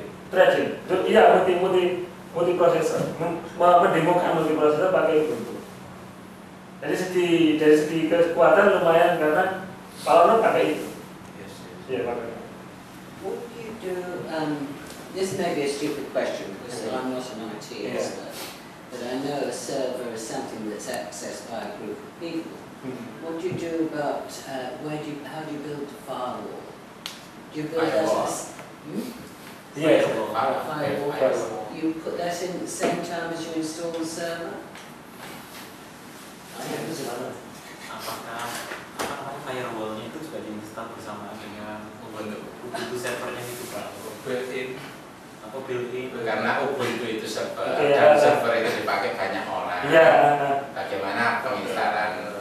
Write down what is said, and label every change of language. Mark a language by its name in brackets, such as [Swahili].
[Indonesian] Threading. Iya, multiprosesor. Mendemokan multiprosesor pakai Ubuntu. Dari segi kekuatan lumayan karena kalau pakai itu. Iya, pakai. [English] What do you do? This may be a stupid question because I'm not an IT expert, but I know a server is something that's accessed by a group of people. What do you do about how do you build a firewall? Do you build that as firewall? You put that in at the same time as you install the server? [Indonesian] Apakah firewall-nya itu sudah diinstal bersama dengan Ubuntu servernya itu Pak? [English] Built-in [Indonesian] atau built-in? Karena Ubuntu itu server dan server itu dipakai banyak orang. Iya. Bagaimana penginstalan